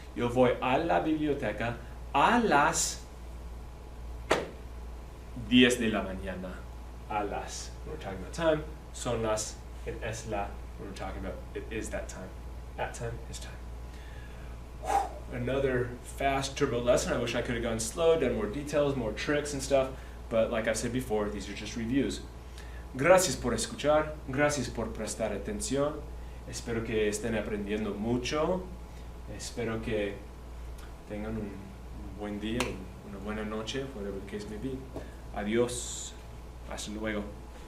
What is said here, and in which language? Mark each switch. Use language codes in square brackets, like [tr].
[es] Yo voy a la biblioteca a las 10 de la mañana. A las. [en] When we're talking about time. Son las. And es la. When we're talking about it is that time. At time is time. Another fast turbo lesson. I wish I could have gone slow, done more details, more tricks and stuff. But like I've said before, these are just reviews. [es] Gracias por escuchar. Gracias por prestar atención. Espero que estén aprendiendo mucho. Espero que tengan un buen día, una buena noche, [en] whatever the case may be. [es] Adiós. Hasta luego.